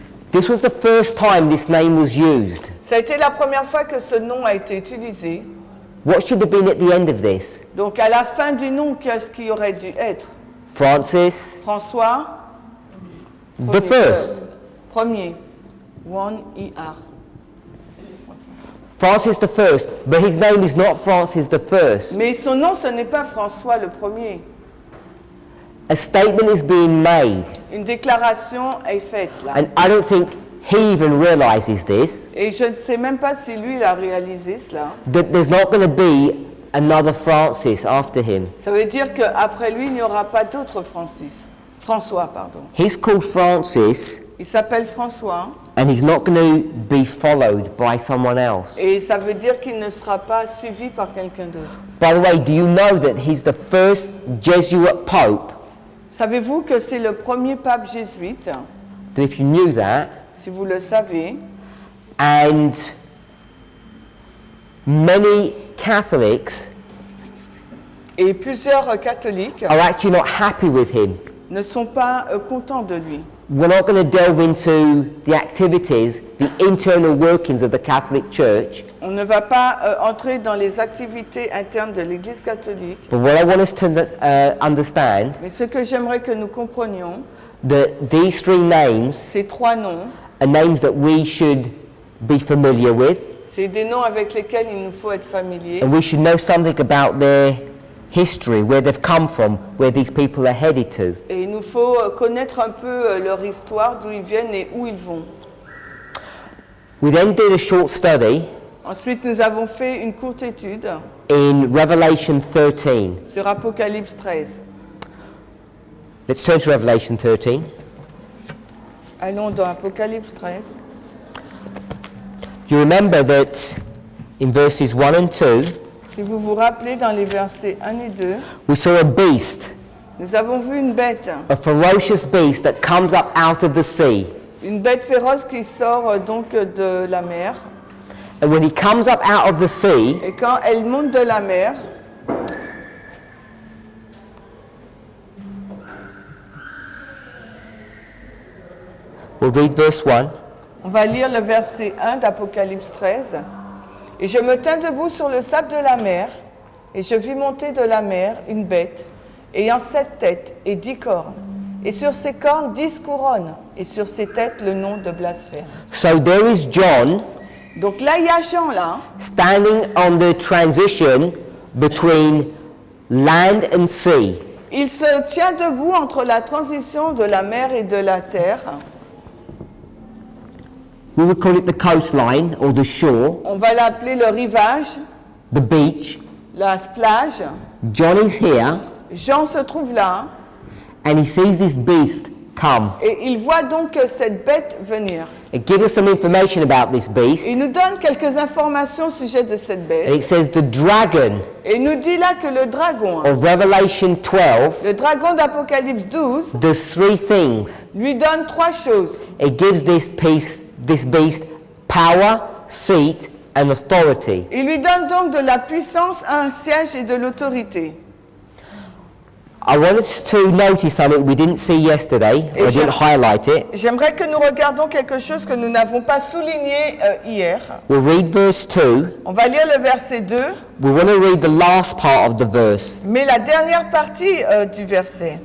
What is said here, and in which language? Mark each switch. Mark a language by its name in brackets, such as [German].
[English] this was the first time this name was used. [French] Ça a été la première fois que ce nom a été utilisé. [English] What should have been at the end of this? [French] Donc à la fin du nom, qu'est-ce qui aurait dû être? [English] Francis, [French] François, [English] the first. [French] Premier. [English] One E-R. Francis the first, but his name is not Francis the first. [French] Mais son nom, ce n'est pas François le premier. [English] A statement is being made, [French] Une déclaration est faite là. [English] and I don't think he even realizes this, [French] Et je ne sais même pas si lui il a réalisé cela. [English] that there's not going to be another Francis after him. [French] Ça veut dire qu'après lui, il n'y aura pas d'autre François, pardon. [English] He's called Francis, [French] Il s'appelle François [English] and he's not going to be followed by someone else. [French] et ça veut dire qu'il ne sera pas suivi par quelqu'un d'autre. [English] By the way, do you know that he's the first Jesuit pope? [French] Savez-vous que c'est le premier pape jésuite, [English] That if you knew that, [French] si vous le savez, [English] and many Catholics [French] et plusieurs catholiques [English] are actually not happy with him. [French] ne sont pas contents de lui. [English] We're not going to delve into the activities, the internal workings of the Catholic Church, [French] On ne va pas entrer dans les activités internes de l'Église catholique, [English] but what I want us to understand, [French] mais ce que j'aimerais que nous comprenions, [English] that these three names [French] ces trois noms [English] are names that we should be familiar with, [French] C'est des noms avec lesquels il nous faut être familiers. [English] and we should know something about their history, where they've come from, where these people are headed to. [French] Et il nous faut connaître un peu leur histoire, d'où ils viennent et où ils vont. [English] We then did a short study [French] Ensuite, nous avons fait une courte étude [English] in Revelation 13. [French] sur Apocalypse 13. [English] Let's turn to Revelation 13. [French] Allons dans Apocalypse 13. [English] Do you remember that in verses 1 and 2, [French] Si vous vous rappelez, dans les versets 1 et 2, [English] we saw a beast, [French] nous avons vu une bête [English] beast that comes up out of the sea. [French] une bête féroce qui sort donc de la mer. [English] And when he comes up out of the sea, [French] Et quand elle monte de la mer, [English] we'll read verse 1. [French] on va lire le verset 1 d'Apocalypse 13. Et je me tins debout sur le sable de la mer, et je vis monter de la mer une bête, ayant 7 têtes et 10 cornes, et sur ses cornes 10 couronnes, et sur ses têtes le nom de blasphème. [English] So there is John [French] Donc là, il y a Jean là, [English] standing on the transition between land and sea. [French] il se tient debout entre la transition de la mer et de la terre. [English] We would call it the coastline or the shore, [French] On va l'appeler le rivage, [English] the beach. [French] la plage. [English] John is here [French] Jean se trouve là, [English] and he sees this beast come. [French] et il voit donc cette bête venir. [English] It gives us some information about this beast. [French] Il nous donne quelques informations au sujet de cette [English] And [French] bête. [English] it says the dragon [French] Et il nous dit là que le dragon, [English] of Revelation 12 [French] le dragon d'Apocalypse 12, [English] does three things. [French] lui donne 3 choses. [English] It gives this beast power, seat, and authority. [French] Il lui donne donc de la puissance, un siège et de l'autorité. [English] I want us to notice something we didn't see yesterday. I didn't highlight it. [French] J'aimerais que nous regardions quelque chose que nous n'avons pas souligné hier. [English] We'll read verse 2. [French] On va lire le verset 2, [English] We want to read the last part of the verse. [French] mais la dernière partie du verset.